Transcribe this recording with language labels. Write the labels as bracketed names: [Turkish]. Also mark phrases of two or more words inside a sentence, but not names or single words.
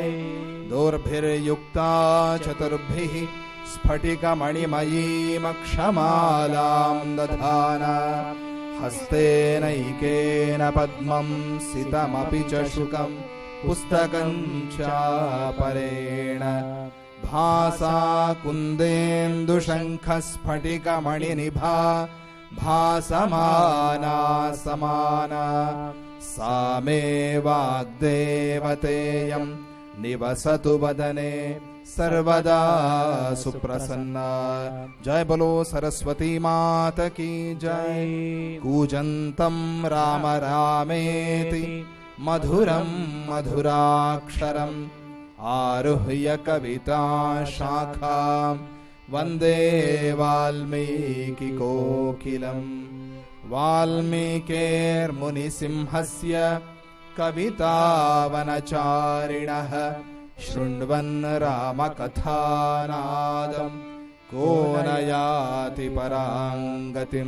[Sanskrit] దోర్భిర్యుక్తా చతుర్భిః స్ఫటికమణిమయీమక్షమాలాం దధానా హస్తేనైకేన పద్మం సితమపి చ శుకం పుస్తకం చాపరేణ భాసా కుందేందుశంఖస్ఫటికమణినిభా భాసమానా సమానా సా మే వాగ్దేవతేయం నివసతు వదనే सर्वदा सुप्रसन्ना. [Hindi] जय बोलो सरस्वती माता की जय. [Sanskrit] कूजन्तं राम रामेति मधुरं मधुराक्षरम् आरुह्य कविता शाखां वन्दे वाल्मीकिकोकिलम्. वाल्मीकिर्मुनिसिंहस्य कवितावनचारिणः शृण्वन् रामकथानादं को न याति परां गतिम्.